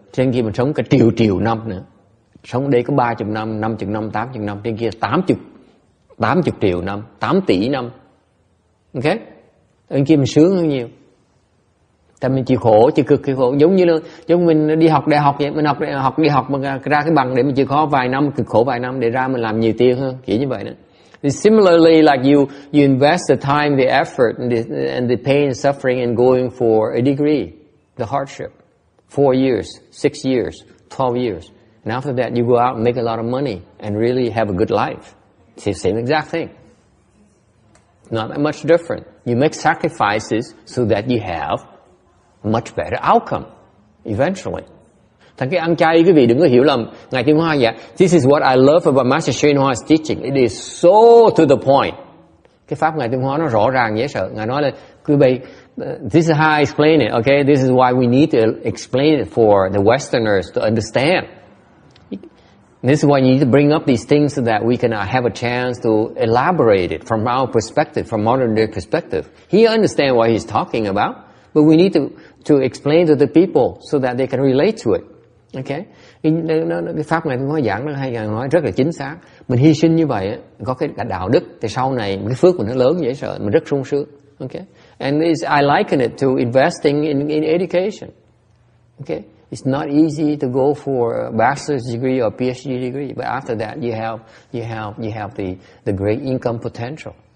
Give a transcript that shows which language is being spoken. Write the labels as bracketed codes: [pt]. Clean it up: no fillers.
[vi] Trên kia mình sống cả triệu năm nữa, sống ở đây có 30 năm, 50 năm, 80 năm, trên kia 80 triệu năm, 8 tỷ năm, ok, bên kia mình sướng hơn nhiều. Tại mình chịu khổ, chịu cực chịu khổ, giống mình đi học đại học vậy, mình đi học mà ra cái bằng để mình chịu khó vài năm, cực khổ vài năm để ra mình làm nhiều tiền hơn, kiểu như vậy đó. [en] Similarly, like you invest the time, the effort, and the pain and suffering in going for a degree, the hardship, 4 years, 6 years, 12 years, and after that you go out and make a lot of money and really have a good life. It's the same exact thing. Not that much different. You make sacrifices so that you have much better outcome eventually. [vi] Thành cái ăn chay quý vị đừng có hiểu lầm. Ngài Tiến Hóa vậy. [en] This is what I love about Master Hsuan Hua's teaching. It is so to the point. [vi] Cái pháp Ngài Tiến Hóa nó rõ ràng dễ sợ. Ngài nói là quý vị, [en] this is how I explain it. Okay, this is why we need to explain it for the Westerners to understand. This is why you need to bring up these things so that we can have a chance to elaborate it from our perspective, from modern day perspective. He understands what he's talking about. But we need to explain to the people so that they can relate to it. Okay? [vi] Cái pháp này nói giảng nó hay nói rất là chính xác. Mình hy sinh như vậy có cái cả đạo đức thì sau này cái phước mình nó lớn dễ sợ, mình rất sung sướng. [en] Okay? And I liken it to investing in education. Okay? It's not easy to go for a bachelor's degree or PhD degree, but after that you have the great income potential.